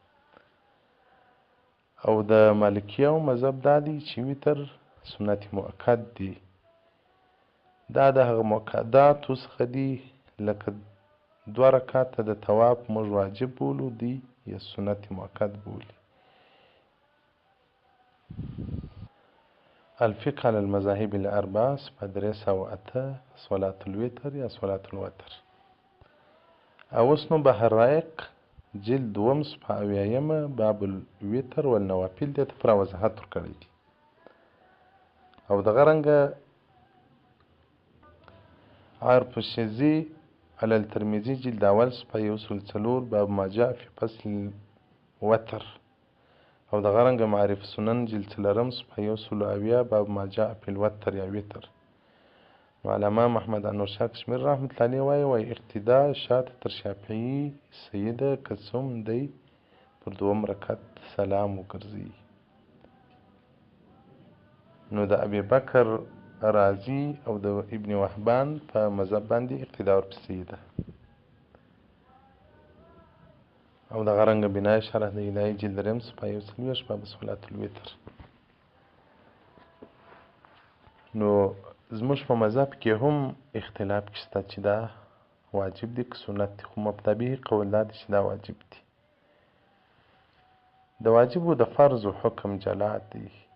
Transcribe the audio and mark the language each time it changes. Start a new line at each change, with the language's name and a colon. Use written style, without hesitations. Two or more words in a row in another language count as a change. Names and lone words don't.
Pashto: او د مالکیانو مذهب دا دی چې وتر سنت مؤکد دی. دا د هغه مؤکداتو څخه دي، لکه 2 رکعته د طواف موږ واجب بولو، دی یا سنت مؤکد بولي. الفقه على المذاهب الاربعه صفحه 308 صلاة الوتر یا صلاة الوتر. او اوس نو بحر رائق جلد 2 صفحه 80 باب الوتر والنوافل دې ته پوره وضاحت ورکړی دی. او دغه رنګه عرف الشذي على الترمذي جلد 1 صفحه 104 باب ما جاء في فصل الوتر. او دغه رنګه معارف سنن جلد 4 صفحه 170 باب ما جاء في الوتر یا وتر. نو علامه محمد انور شاه کشمیر
Arabic: رحمة الله علیه
Pashto: وایي اقتدا شاته تر شافعي سیده که څوم دی پر 2 رکعت سلام وګرځي. نو د ابي بکر رازي او د ابن وهبان په مذهب باندې اقتدا ورپسې ده. او دغه رنګه بنای شرح د الهي جلد 3 صفحه 140 باب صلاة الوتر. نو زموږ په مذهب کې هم اختلاف شته چې دا واجب دی که سنت دی، خو مبتبع قول دا دی چې دا واجب دی. د واجب او د فرض حکم جلا دی.